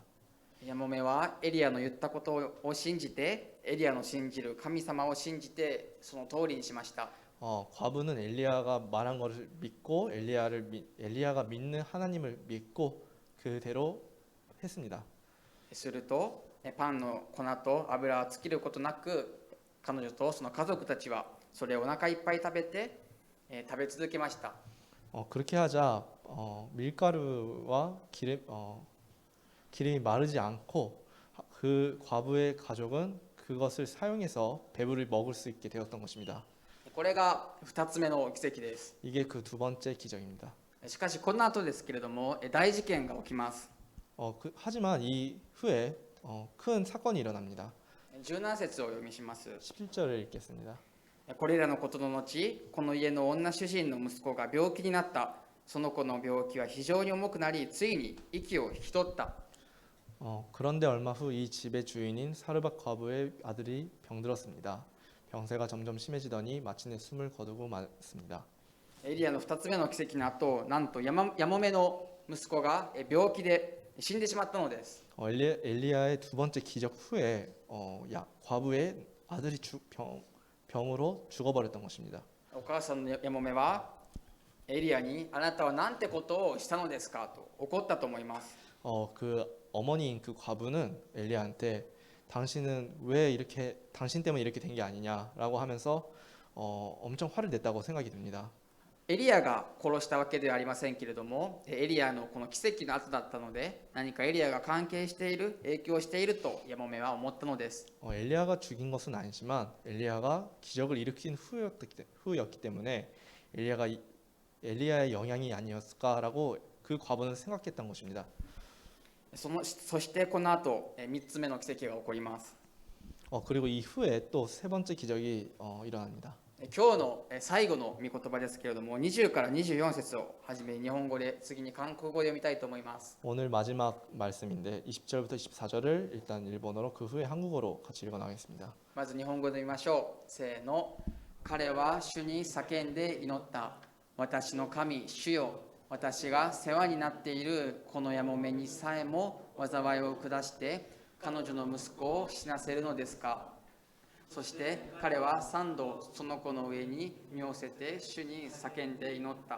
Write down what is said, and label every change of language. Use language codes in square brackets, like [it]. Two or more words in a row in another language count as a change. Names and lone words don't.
[ja] ヤモメはエリアの言ったことを信じて、エリアの信じる神様を信じて、その通りにしました。 [ko] 과부는 엘리야가 말한 것을 믿고 엘리야가 믿는 하나님을 믿고 그대로 했습니다. [ja] するとパンの粉と油は尽きることなく、彼女とその家族たちはそれをお腹いっぱい食べて食べ続けました。 [ko] 그렇게 하자 밀가루와 기름이 마르지 않고 그 과부의 가족은 그것을 사용해서 배부를 먹을 수 있게 되었던 것입니다. [ja] これが2つ目の奇跡です。 [ko] 이게 그 두 번째 기적입니다. [ja] しかしこの後ですけれども、大事件が起きます。 [ko] 하지만 이 후에 큰 사건이 일어납니다. [ja] 17 節をお読みします。 [ko] 17절을 읽겠습니다. [ja] これらのことの後、この家の女主人の息子が病気になった。その子の病気は非常に重くなり、ついに息を引き取った。 [ko] 그런데 얼마 후 이 집의 주인인 사르밧 과부의 아들이 병들었습니다. 병세가 점점 심해지더니 마침내 숨을 거두고 말았습니다. [ja] エリアの2つ目の奇跡の後、なんとヤモメの息子が病気で死んでしまったのです。 [ko] 엘리야의 두 번째 기적 후에 과부의 아들이 병으로 죽어버렸던 것입니다. [ja] お母さんのヤモメはエリアに、あなたはなんてことをしたのですかと怒ったと思います。 [ko] 그 어머니인 그 과부는 엘리야한테 당신 때문에 이렇게 된 게 아니냐라고 하면서 엄청 화를 냈다고 생각이 듭니다. [ja] エリアが殺したわけではありませんけれども、エリアのこの奇跡の後だったので、何かエリアが関係している、影響しているとヤモメは思ったのです。 [ko] 엘리야가 죽인 것은 아니지만 엘리야가 기적을 일으킨 후였기 때문에 엘리야의 영향이 아니었을까라고 그 과부는 생각했던 것입니다. [ja] そしてこの後、3つ目の奇跡が起こります。 [ko] 그리고 이 후에 또 세 번째 기적이 일어납니다. [ja] 今日の最後の御言葉ですけれども、20から24節をはじめ日本語で、次に韓国語で読みたいと思います。 [ko] 오늘 마지막 말씀인데 20절부터 24절을 일단 일본어로 그 후에 한국어로 같이 읽어나가겠습니다. [ja] まず日本語で見ましょう。せーの。彼は主に叫んで祈った。私の神、主よ。私が世話になっているこのヤモメにさえも災いを下して彼女の息子を死なせるのですか。そして彼は3度その子の上に身を寄せて主に叫んで祈った。